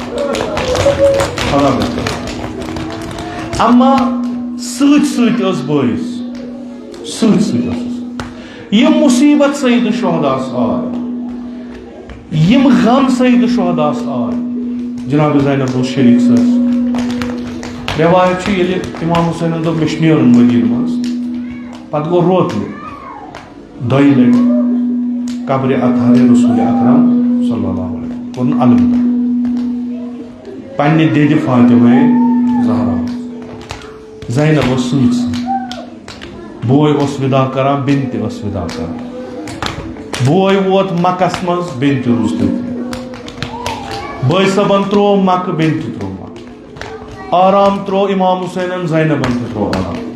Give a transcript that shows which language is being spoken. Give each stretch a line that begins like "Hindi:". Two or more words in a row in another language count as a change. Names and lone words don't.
Kashmiri: اما سۭتۍ سۭتۍ ٲس بٲیِس یِم مُصیبت سید الشہداس آے یِم غم سید الشہداس آے جناب زینب اوس شریٖک سۭتۍ روایت چھِ ییٚلہِ امام حسینن دوٚپ مےٚ چھُ نیرُن مدیٖنہٕ منٛز پتہٕ گوٚو روتلہِ دۄیہِ لٹہِ قبرِ اطہارِ رسول اکرم صلی اللہ علیہ وسلم کوٚرُن الوداع پننہِ دٮ۪دِ فاطمہ زہرا زینب اوس سۭتۍ بوے اوس ودا کران بیٚنہِ تہِ ٲس ودا کران بوے ووت مکس منٛز بیٚنہِ تہِ روٗز تٔتی بٲے صٲبن ترٛوو مکہٕ بیٚنہِ تہِ ترٛوو مکہٕ آرام ترٛوو امام حسینن زینبن تہِ ترٛوو آرام